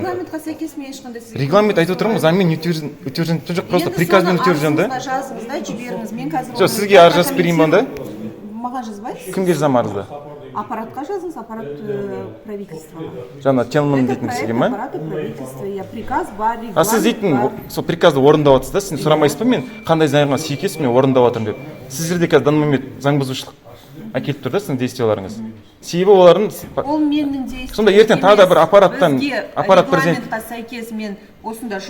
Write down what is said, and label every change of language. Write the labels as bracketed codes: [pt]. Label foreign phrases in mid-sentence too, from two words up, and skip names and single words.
[kk] Регламентқа сәйкес мен ешқандай сізге. Регламент айтып отырмын, заңмен утвержден жоқ, [ru] просто приказбен утвержден [kk] да. Жазыңыз да, жіберіңіз. Мен қазір. Жоқ, сізге арыз жазып берейін ба да? Маған жазбайсыз. Кімге жазамын арызды? Аппаратқа жазыңыз, аппарат правительствоға. Жаңа Телман дейтін кісіге ма? [ru] Аппараты правительства, я приказ бар, регламент. [kk] А сіз дейтін сол приказды орындап жатсыз да, сен сұрамайсыз ба мен қандай заңға сәйкес мен орындап жатырмын деп. Сіз жерде қазір [ru] данный момент [kk] заң бұзушылық әкеліп тұр да сіздің действияларыңыз. Себебі олардың ол менің действиям. Сонда ертең тағы да бір аппарат президент регламентқа сәйкес мен осында жұмыс істеуім керек.